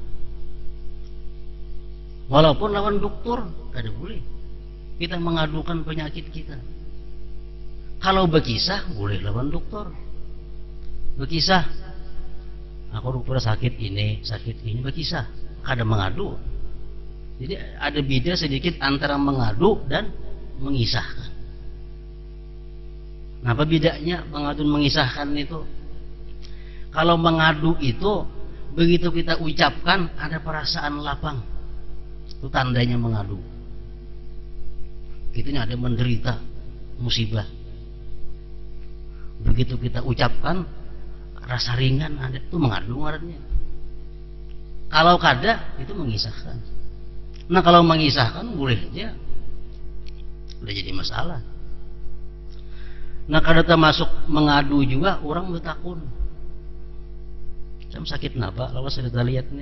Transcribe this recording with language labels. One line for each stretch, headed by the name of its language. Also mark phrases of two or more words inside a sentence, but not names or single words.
Banjar: Walaupun lawan dokter, kada boleh kita mengadukan penyakit kita. Kalau berkisah boleh lawan dokter. Berkisah, aku dokter sakit ini berkisah, kada mengadu.
Indonesian: Jadi ada beda sedikit antara mengadu dan mengisahkan. Nah, apa bedanya mengadu dan mengisahkan itu? Kalau mengadu itu begitu kita ucapkan ada perasaan lapang, itu tandanya mengadu. Kita ada menderita musibah, begitu kita ucapkan rasa ringan ada, itu mengadu ngarannya.
Banjar: Kalau kada itu mengisahkan. Nah kalau mengisahkan boleh aja, udah jadi masalah. Nah kada termasuk mengadu juga orang bertakun. Saya sakit napa? Lawas kita lihat nih.